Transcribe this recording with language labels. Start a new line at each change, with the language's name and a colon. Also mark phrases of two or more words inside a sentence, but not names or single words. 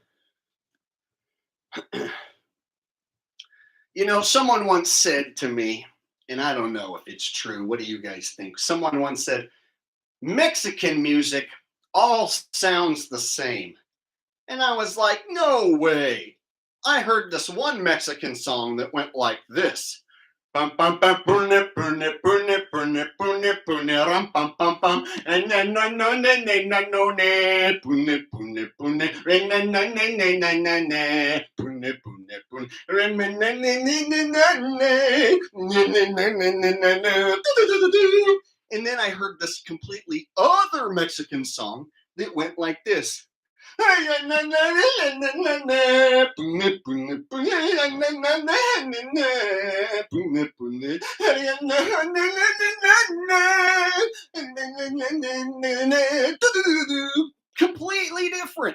English: You know, someone once said to me, and I don't know if it's true. What do you guys think? Someone once said, Mexican music all sounds the same. And I was like, no way. I heard this one Mexican song that went like this. Pum pum pum pune pune pune pune pune pune ram pum pum pum and then no no ne ne no no ne pune pune pune ring na na ne ne na na ne pune pune pune ring na ne ne ne ne ne ne. And then I heard this completely other Mexican song that went like this. Completely different.